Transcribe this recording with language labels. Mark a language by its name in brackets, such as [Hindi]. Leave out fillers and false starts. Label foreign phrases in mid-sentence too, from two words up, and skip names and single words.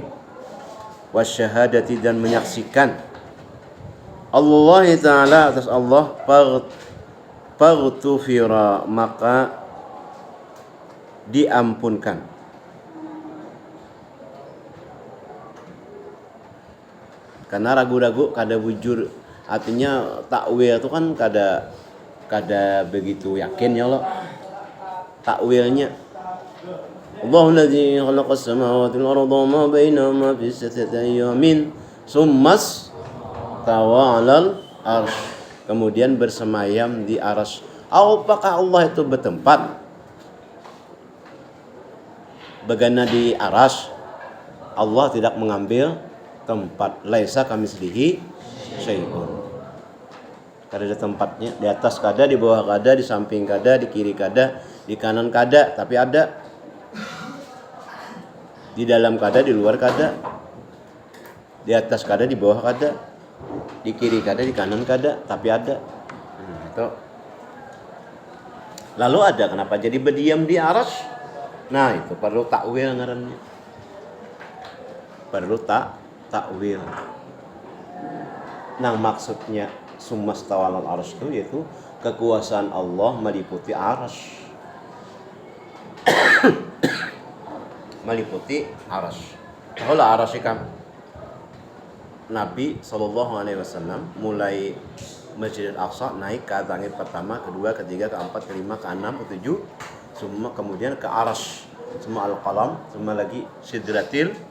[Indonesian] Wasyahadati dan menyaksikan Allah Ta'ala atas Allah faghfira maka diampunkan. [Banjar] Karena ragu-ragu kada bujur, artinya takwil itu kan kada begitu yakin ya Allah takwilnya. [Arabic] الله الذي خلق السماوات والأرض وما بينهما في ستة أيام ثم استوى على العرش, [Indonesian] kemudian bersemayam di arsy. Apakah Allah itu bertempat bagana di arsy? Allah tidak mengambil tempat. [Arabic] ليس كمثله شيء. [Banjar] Kada ada tempatnya, di atas kada, di bawah kada, di samping kada, di kiri kada, di kanan kada, tapi ada. Di dalam kada, di luar kada. Di atas kada, di bawah kada. Di kiri kada, di kanan kada, tapi ada. Itu. [Indonesian] Lalu ada, kenapa jadi berdiam di arsy? [Banjar] Nah, itu perlu takwil ngarannya. [Indonesian] Perlu takwil. Nah maksudnya [Arabic] ثم استوى على العرش [Indonesian] itu yaitu kekuasaan Allah meliputi arsy. Meliputi arsy. Tahulah arsy kan Nabi SAW mulai Masjidil Aqsa naik ke langit pertama, kedua, ketiga, keempat, kelima, keenam, ketujuh, semua kemudian ke arsy, semua al-qalam, semua lagi sidratil.